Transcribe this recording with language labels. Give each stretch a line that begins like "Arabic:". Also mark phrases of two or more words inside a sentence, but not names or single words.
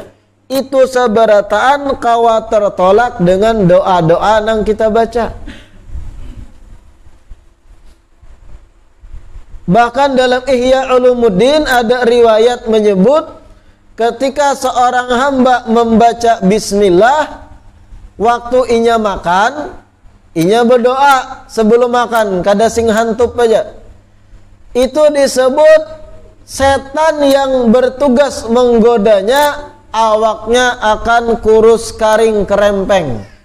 Banjar: Itu seberataan kawa tertolak dengan doa-doa nang kita baca. Bahkan dalam Ihya Ulumuddin ada riwayat menyebut ketika seorang hamba membaca bismillah waktu inya makan, inya berdoa sebelum makan, kada sing hantup aja.
Indonesian: Itu disebut setan yang bertugas menggodanya, awaknya akan kurus karing kerempeng.